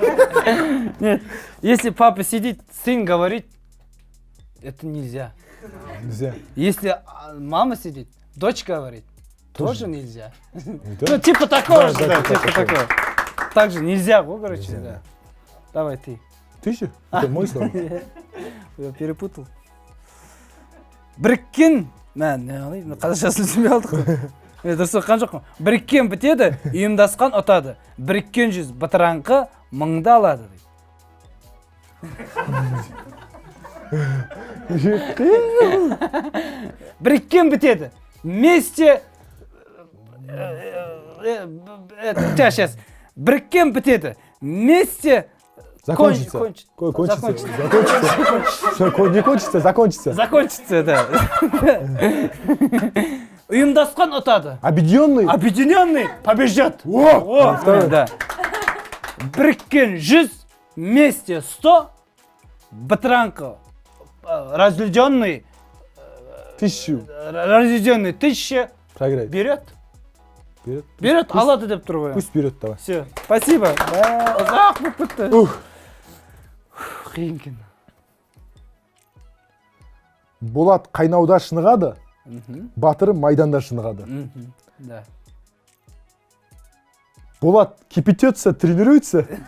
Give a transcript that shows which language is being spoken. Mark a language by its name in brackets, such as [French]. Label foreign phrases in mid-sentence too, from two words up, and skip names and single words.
[Russian] Нет, если папа сидит, сын говорит, это нельзя. Нельзя. Если мама сидит, дочь говорит, тоже нельзя. Да? Ну, типа такого Да, же, да, да, типа типа такого. Так же нельзя, вот, короче, да. Давай ты. Ты же? Это мой слово. Я перепутал. [Kazakh] Біріккен, қазақшасын түсінбей алдық қой. Дұрыс оққан жоқпын. Біріккен бітеді, ұйымдасқан ұтады. Біріккен жүз бытыраңқы мыңды алады. Біріккен бітеді. [Russian] Вместе... Сейчас. [Kazakh] Біріккен бітеді. [Russian] Вместе... Закончится. Не кончится, закончится. Закончится, [Kazakh] да. Ұйымдасқан ұтады. [Russian] Объединенный Побеждет. Второй. [Kazakh] Да. Біріккен 100, [Russian] вместе 100, бытыраңқы, разведенный 1000 проиграет. Берет, [Kazakh] алады деп тұр ғой. [Russian] Пусть берет, давай. Все, спасибо. [Kazakh] Ұзақ болып кетті. Қиын екен. Болат қайнауда шынығады, батыры майданда шынығады. [Russian] Да. Болат кипятется, тренируется.